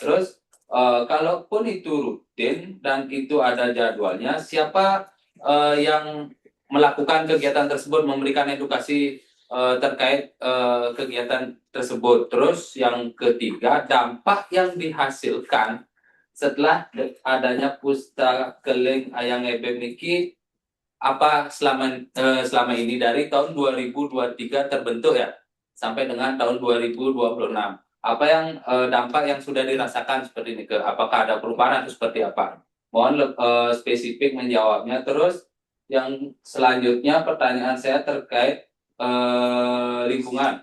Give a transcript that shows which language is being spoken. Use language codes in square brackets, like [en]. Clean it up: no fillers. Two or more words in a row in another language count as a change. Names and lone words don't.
[id] Terus kalaupun itu rutin dan itu ada jadwalnya, siapa yang melakukan kegiatan tersebut, memberikan edukasi terkait kegiatan tersebut? Terus yang ketiga, dampak yang dihasilkan setelah adanya pustakeling ayang ebet niki apa selama ini dari tahun 2023 terbentuk ya sampai dengan tahun 2026. Apa yang dampak yang sudah dirasakan seperti ini, apakah ada perubahan atau seperti apa? Mohon spesifik menjawabnya. Terus yang selanjutnya pertanyaan saya terkait lingkungan.